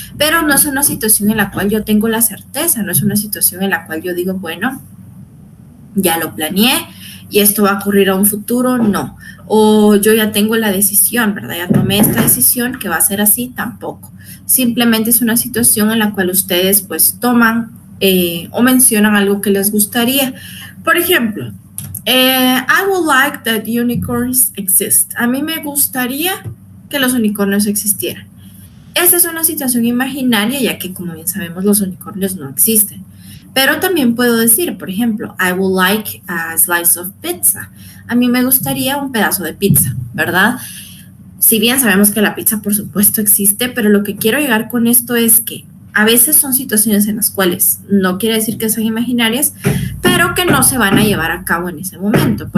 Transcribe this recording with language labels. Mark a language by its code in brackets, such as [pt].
[es] Pero no es una situación en la cual yo tengo la certeza, no es una situación en la cual yo digo, bueno, ya lo planeé y esto va a ocurrir a un futuro, no. O yo ya tengo la decisión, ¿verdad? Ya tomé esta decisión que va a ser así, tampoco. Simplemente es una situación en la cual ustedes pues toman o mencionan algo que les gustaría. Por ejemplo, [en] I would like that unicorns exist. [es] A mí me gustaría que los unicornios existieran. Esta es una situación imaginaria, ya que, como bien sabemos, los unicornios no existen. Pero también puedo decir, por ejemplo, [en] I would like a slice of pizza. [es] A mí me gustaría un pedazo de pizza, ¿verdad? Si bien sabemos que la pizza, por supuesto, existe, pero lo que quiero llegar con esto es que a veces son situaciones en las cuales no quiere decir que sean imaginarias, pero que no se van a llevar a cabo en ese momento.